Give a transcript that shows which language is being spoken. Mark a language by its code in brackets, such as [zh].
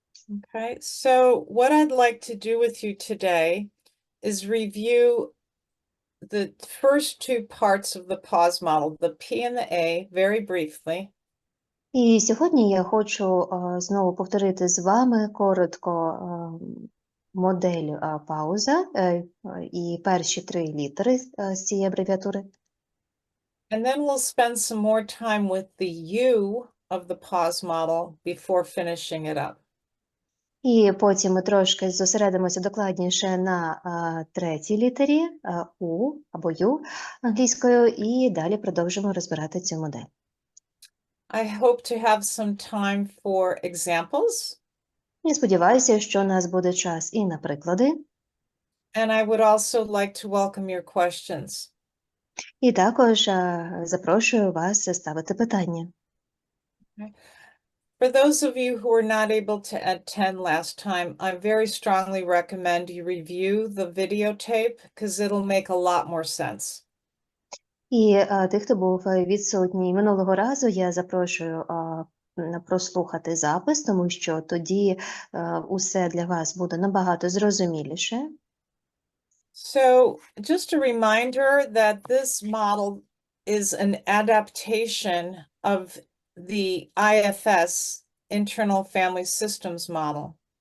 [en] Okay, so what I'd like to do with you today is review the first two parts of the P.A.U.S.E model, the P and the A, very briefly. [uk] І сьогодні я хочу знову повторити з вами коротко модель пауза і перші три літери з цієї абревіатури. [en] And then we'll spend some more time with the U of the P.A.U.S.E model before finishing it up. [uk] І потім ми трошки зосередимося докладніше на третій літері У або Ю англійською, і далі продовжимо розбирати цю модель. [en] I hope to have some time for examples. [uk] І сподіваюся, що у нас буде час і на приклади. [en] And I would also like to welcome your questions. [uk] І також запрошую вас ставити питання. [en] For those of you who were not able to attend last time, I very strongly recommend you review the videotape because it'll make a lot more sense. [uk] І тих, хто був відсутній минулого разу, я запрошую прослухати запис, тому що тоді усе для вас буде набагато зрозуміліше. [en] So just a reminder that this model is an adaptation of the IFS, Internal Family Systems Model.